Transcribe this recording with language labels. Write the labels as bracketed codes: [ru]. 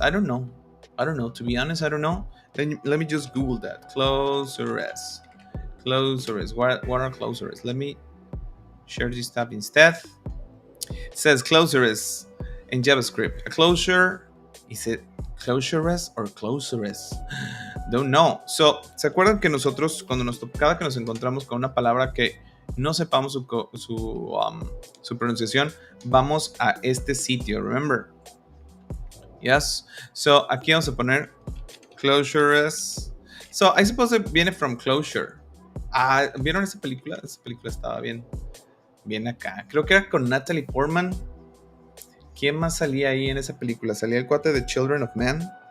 [en] I don't know. To be honest, I don't know. Let me just Google that. Closures. What are closures? Let me share this tab instead. It says closures in JavaScript. A closure, is it closures or closures? Don't know. [es] So, ¿se acuerdan que nosotros, cada que nos encontramos con una palabra que no sepamos su pronunciación, vamos a este sitio? [en] Remember? Yes. So, [es] aquí vamos a poner [en] closures. So, I suppose it viene from closure. [es] ¿Vieron esa película? Esa película estaba bien acá. Creo que era con Natalie Portman. ¿Quién más salía ahí en esa película? Salía el cuate de Children of Men.